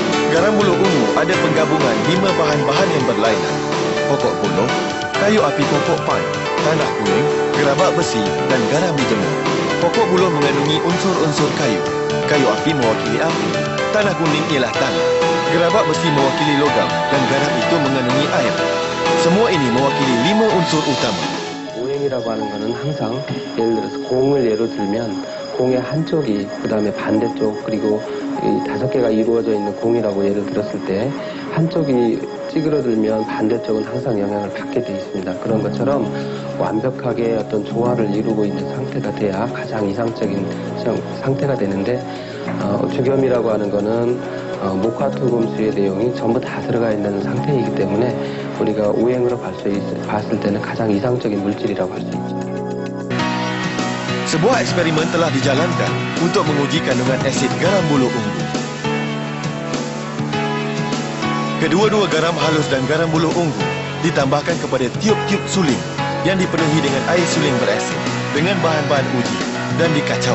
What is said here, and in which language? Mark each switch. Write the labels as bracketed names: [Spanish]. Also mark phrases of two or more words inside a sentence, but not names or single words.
[Malay] Garam buluh ungu ada penggabungan 5 bahan-bahan yang berlainan: pokok buluh, kayu api pokok pine, tanah kuning, gerabak besi dan garam dijemur. Pokok buluh mengandungi unsur-unsur kayu. Kayu api mewakili api, tanah kuning ialah tanah, gerabak besi mewakili logam dan garam itu mengandungi air. Semua ini mewakili 5 unsur utama. [Korean] 오행이라고 하는 거는 항상 예를 들어서 공을 예로 들면 공의 한쪽이 그다음에 반대쪽 그리고 이 5개가 이루어져 있는 공이라고 예를 들었을 때 한쪽이 찌그러들면 반대쪽은 항상 영향을 받게 돼 있습니다. 그런 것처럼 완벽하게 어떤 조화를 이루고 있는 상태가 돼야 가장 이상적인 상태가 되는데 주겸이라고 하는 거는 목화투금수의 내용이 전부 다 들어가 있는 상태이기 때문에 우리가 오행으로 봤을 때는 가장 이상적인 물질이라고 할 수 있죠. [Malay] Sebuah eksperimen telah dijalankan untuk menguji kandungan asid garam buluh ungu. Kedua-dua garam halus dan garam buluh ungu ditambahkan kepada tiup-tiup suling yang dipenuhi dengan air suling berasid dengan bahan-bahan uji dan dikacau.